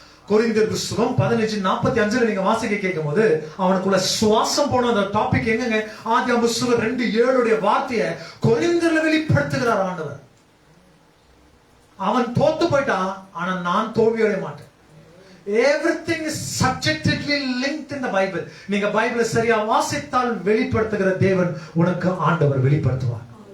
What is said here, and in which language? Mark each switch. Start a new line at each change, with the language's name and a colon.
Tamil: கொரிந்தியர் புத்தகம் 15:45 நீங்க வாசிக்க கேட்கும் போது அவனுக்குள்ள சுவாசம் போன அந்த டாபிக் எங்கங்க? ஆதியாகமம் புத்தகம் 2:7 வார்த்தையை கொரிந்தியர்ல வெளிப்படுத்துகிறார் ஆண்டவர். அவன் தோத்து போயிட்டான், ஆனா நான் தோல்வியடைய மாட்டேன்.
English: everything is subjectively linked in the Bible.
Tamil: நீங்க பைபிளை சரியா வாசித்தால் வெளிப்படுத்துகிற தேவன் உனக்கு ஆண்டவர் வெளிப்படுத்துவார்.